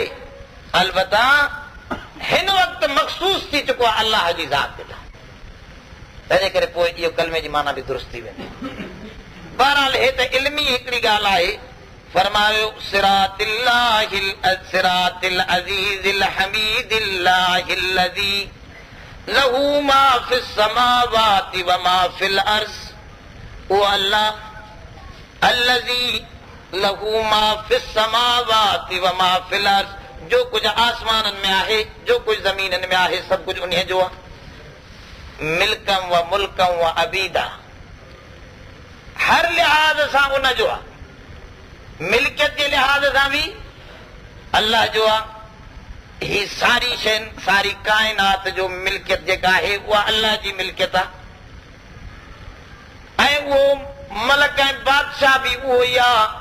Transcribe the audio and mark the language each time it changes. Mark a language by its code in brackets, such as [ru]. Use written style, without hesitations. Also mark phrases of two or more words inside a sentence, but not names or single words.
[sd] अलबत्ता हिन वक़्तु मख़सूस थी चुको आहे अल्लाह जी ज़ात जे लाइ। तंहिंजे करे पोइ इहो कलमे जी माना बि दुरुस्त थी वेंदी। बहरहाल हे त इल्मी हिकिड़ी ॻाल्हि आहे। [ar] फरमायो صراط العزيز الحميد الله الذي له ما في السماوات وما في الأرض. [sd] ओ अल्लाह [ar] الذي له ما في السماوات وما في الأرض, [sd] जो कुझु आसमाननि में आहे, जो कुझु ज़मीननि में आहे, सभु कुझु उन्हीअ जो आहे। [ar] ملكا وملكا وعبيدا, [sd] हर लिहाज़ सां उन जो आहे। मिल्कियत जे लिहाज़ सां बि अल्लाह जो आहे। ही सारी शइ, सारी काइनात जो मिल्कियत जेका आहे उहा अल्लाह जी मिल्कियत आहे। ऐं उहो मलक ऐं बादशाह बि उहो ई आहे।